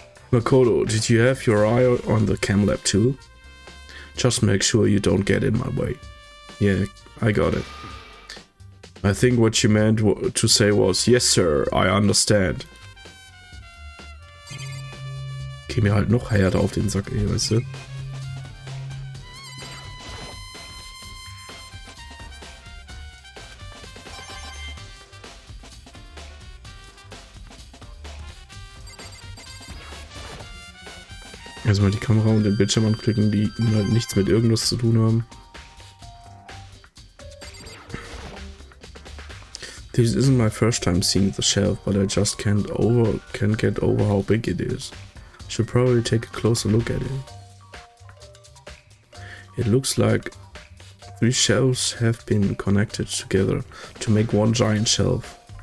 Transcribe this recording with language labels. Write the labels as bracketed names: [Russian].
[English] Makoto, did you have your eye on the chem lab too? Just make sure you don't get in my way. Yeah, I got it. I think what you meant to say was, yes sir, I understand. [German] Geh mir halt noch härter auf den Sack, ey, weißt du? Erstmal die Kamera und den Bildschirm anklicken, die nichts mit irgendwas zu tun haben. [English] This isn't my first time seeing the shelf, but I just can't get over how big it is. Should probably take a closer look at it. It looks like 3 shelves have been connected together to make one giant shelf.